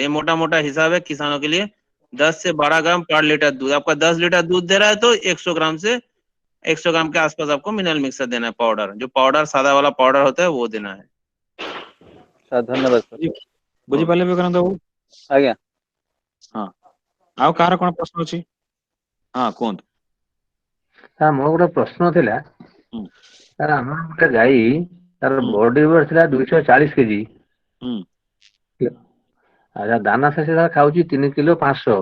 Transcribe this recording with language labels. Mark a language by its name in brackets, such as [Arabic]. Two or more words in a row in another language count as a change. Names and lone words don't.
[Hindi] ये मोटा मोटा हिसाब है किसानों के लिए। 10 से 12 ग्राम पर लीटर दूध, आपका 10 लीटर दूध दे रहा है तो 100 ग्राम से 100 ग्राम के आसपास आपको [English] mineral mixer [Hindi] देना है, पाउडर, जो पाउडर सादा वाला पाउडर होता है वो देना है। सर धन्यवाद सर। [Odia] ବୁଝି ପାରିଲେ ବିକ୍ରାନ୍ତ ବାବୁ? आज्ञा हाँ, ଆଉ କାହାର କଣ ପ୍ରଶ୍ନ ଅଛି? ହଁ କୁହନ୍ତୁ। ସାର୍ ମୋର ଗୋଟେ ପ୍ରଶ୍ନ ଥିଲା। ହୁଁ ସାର୍ ଆମର ଗୋଟେ ଗାଈ, ତାର ହୁଁ [English] body weight [Odia] ଥିଲା 240 କେଜି। ହୁଁ ଆଚ୍ଛା, ଦାନା ଶେଷ ସାର୍ ଖାଉଛି 3 କିଲୋ 500।